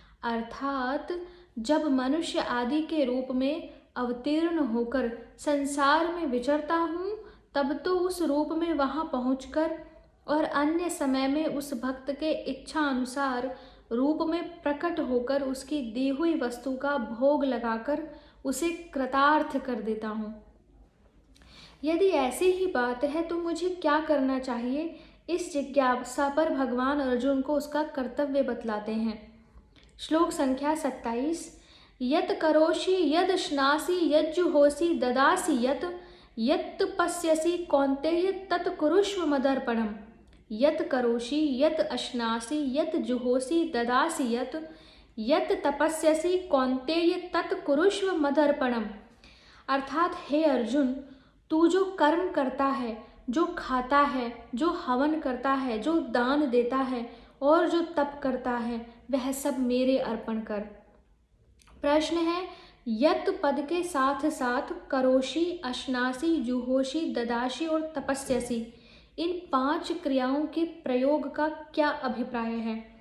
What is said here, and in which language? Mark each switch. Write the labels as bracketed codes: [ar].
[hi] अर्थात जब मनुष्य आदि के रूप में अवतीर्ण होकर संसार में विचरता हूँ तब तो उस रूप में वहाँ पहुँचकर और अन्य समय में उस भक्त के इच्छा अनुसार रूप में प्रकट होकर उसकी दी हुई वस्तु का भोग लगाकर उसे कृतार्थ कर देता हूँ। यदि ऐसी ही बात है तो मुझे क्या करना चाहिए, इस जिज्ञासा पर भगवान अर्जुन को उसका कर्तव्य बतलाते हैं। श्लोक संख्या 27। [sa] यत् करोषि यद् श्नासि यज्जुहोसि ददासि यत् पश्यसि कौन्तेय तत् कुरुष्व मदर्पणम्। यत् करोषि यत् अश्नासि यत् जुहोसि ददासि यत् तपस्यसि कौन्तेय तत् कुरुष्व मदर्पणम्। [hi] अर्थात हे अर्जुन, तू जो कर्म करता है, जो खाता है, जो हवन करता है, जो दान देता है और जो तप करता है, वह सब मेरे अर्पण कर। प्रश्न है यत् पद के साथ साथ करोषि, अश्नासि, जुहोषि, ददासि और तपस्यसि, इन 5 क्रियाओं के प्रयोग का क्या अभिप्राय है।